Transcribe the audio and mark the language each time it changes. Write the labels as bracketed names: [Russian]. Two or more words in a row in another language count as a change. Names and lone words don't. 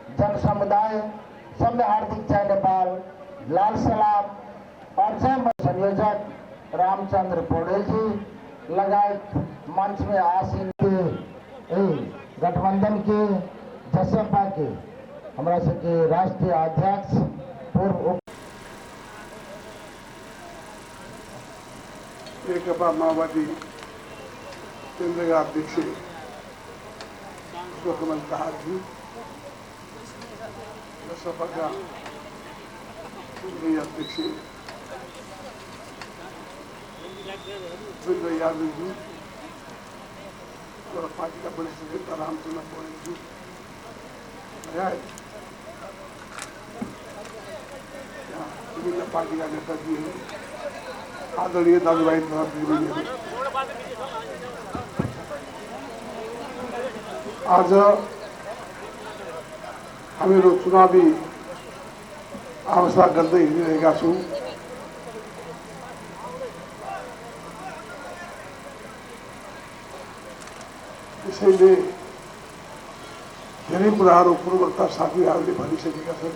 [Hindi] जन समुदाय सबले हार्दिक जय नेपाल, लाल सलाम और जय। संयोजक रामचंद्र पौडेल जी लगायत मंच में आसीन के गठबंधन के जसपा के हमारा सबके राष्ट्रीय अध्यक्ष पूर्व नेकपा माओवादी केन्द्रीय अध्यक्ष कमल दाहाल जी, जसपा का केन्द्रीय अध्यक्ष वीरेन्द्र यादव जी और पार्टी का वरिष्ठ नेता रामचंद्र पौडेल जी, विभिन्न पार्टी का नेता जी हैं, [Nepali] आदरणीय दाजुभाइ तथा दिदीबहिनीहरू, आज हामीहरू चुनावी अवस्था गर्दै हिँडिरहेका छौँ। त्यसैले धेरै कुराहरू पूर्ववर्ती साथीहरूले भनिसकेका छन्।